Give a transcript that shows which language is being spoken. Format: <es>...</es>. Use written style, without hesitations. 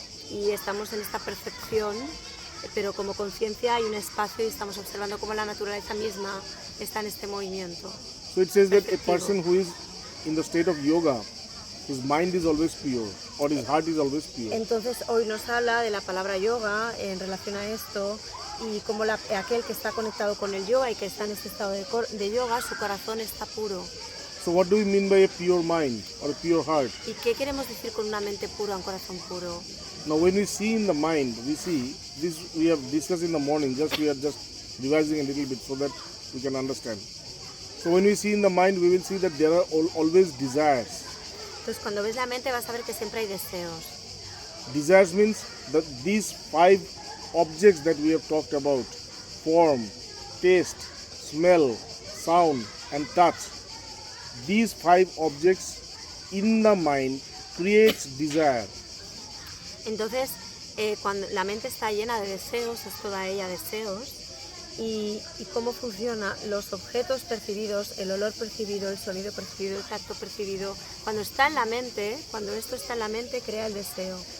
<es>Y estamos en esta percepción, pero como conciencia hay un espacio y estamos observando cómo la naturaleza misma está en este movimiento.</es> <en>So it says that a person who is in the state of yoga, his mind is always pure, or his heart is always pure.</en> <es>Entonces hoy nos habla de la palabra yoga en relación a esto, y como aquel que está conectado con el yoga y que está en este estado de yoga, su corazón está puro.</es> <en>So what do we mean by a pure mind or a pure heart?</en> <es>¿Y qué queremos decir con una mente pura, un corazón puro?</es> <en>Now when we see in the mind, we see this, we have discussed in the morning, we are just revising a little bit so that we can understand. So when we see in the mind, we will see that there are always desires.</en> <es>Entonces cuando ves la mente vas a ver que siempre hay deseos.</es> <en>Desires means that these five objects that we have talked about, form, taste, smell, sound and touch, these five objects in the mind creates desire.</en> <es>Entonces cuando la mente está llena de deseos, es toda ella deseos. Y cómo funciona los objetos percibidos, el olor percibido, el sonido percibido, el tacto percibido. Cuando está en la mente, cuando esto está en la mente, crea el deseo.</es>